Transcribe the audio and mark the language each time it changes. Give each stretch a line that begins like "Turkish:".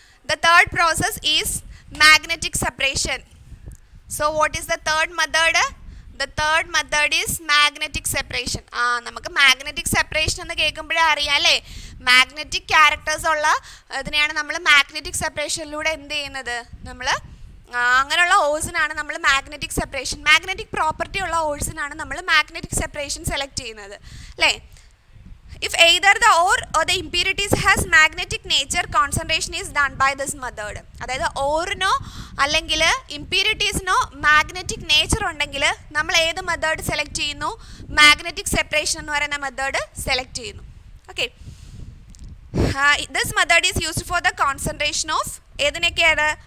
English: The third process is magnetic separation. So what is the third method? The third method is magnetic separation.
Malayalam: നമുക്ക് magnetic separation എന്ന് കേൾക്കുമ്പോഴേ അറിയാം അല്ലേ. Magnetic characters ഉള്ള ഇതിനെയാണ് നമ്മൾ magnetic സെപ്പറേഷനിലൂടെ എന്ത് ചെയ്യുന്നത്? നമ്മൾ അങ്ങനെയുള്ള ഓഴ്സിനാണ് നമ്മൾ മാഗ്നറ്റിക് പ്രോപ്പർട്ടി ഉള്ള ഓഴ്സിനാണ് നമ്മൾ മാഗ്നറ്റിക് സെപ്പറേഷൻ സെലക്ട് ചെയ്യുന്നത് അല്ലേ.
English: If either the ore or the impurities has magnetic nature, concentration is done by this method.
Malayalam: അതായത് ഓറിനോ അല്ലെങ്കിൽ ഇമ്പ്യൂരിറ്റീസിനോ മാഗ്നറ്റിക് നേച്ചർ ഉണ്ടെങ്കിൽ നമ്മൾ ഏത് മെത്തേഡ് സെലക്ട് ചെയ്യുന്നു? മാഗ്നറ്റിക് സെപ്പറേഷൻ എന്ന് പറയുന്ന മെത്തേഡ് സെലക്ട് ചെയ്യുന്നു. Okay,
English: this method is used for the concentration of
Malayalam: ഏതിനൊക്കെയാണ്?